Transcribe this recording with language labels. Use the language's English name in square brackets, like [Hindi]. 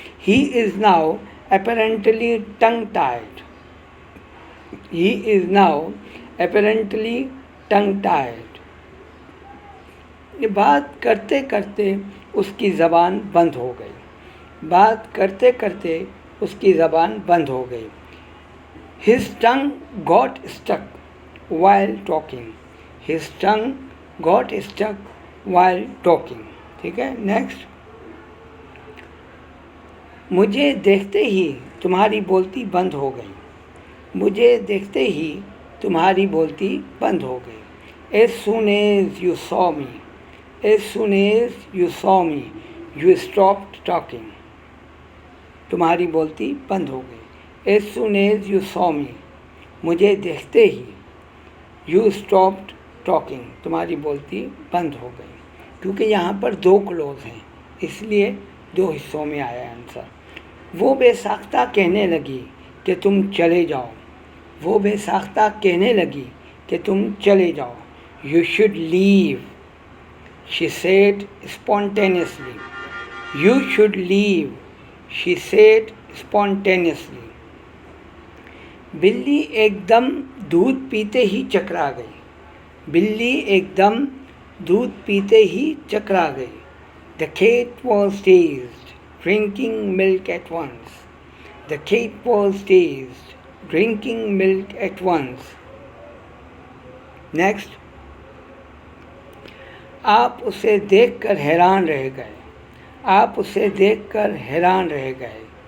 [English] He is now apparently tongue tied, he is now apparently tongue tied. [Hindi] ये बात करते करते उसकी ज़बान बंद हो गई, बात करते करते उसकी ज़बान बंद हो गई। [English] His tongue got stuck while talking, his tongue got stuck while talking। [Hindi] ठीक है, नेक्स्ट। मुझे देखते ही तुम्हारी बोलती बंद हो गई, मुझे देखते ही तुम्हारी बोलती बंद हो गई। [English] As soon as you saw me, as soon as you saw me, you stopped talking। [Hindi] तुम्हारी बोलती बंद हो गई। [English] As soon as you saw me, [Hindi] मुझे देखते ही, [English] you stopped talking, [Hindi] तुम्हारी बोलती बंद हो गई। क्योंकि यहाँ पर दो क्लोज हैं, इसलिए दो हिस्सों में आया आंसर। वो बेसाख्ता कहने लगी कि तुम चले जाओ, वो बेसाख्ता कहने लगी कि तुम चले जाओ। [English] You should leave, she said spontaneously, you should leave, she said spontaneously। [Hindi] बिल्ली एकदम दूध पीते ही चकरा गई, बिल्ली एकदम दूध पीते ही चकरा गई। [English] The cat was dazed, drinking milk at once, the cat was dazed, drinking milk at once। [Hindi] Next. आप उसे देखकर हैरान रह गए, आप उसे देखकर हैरान रह गए।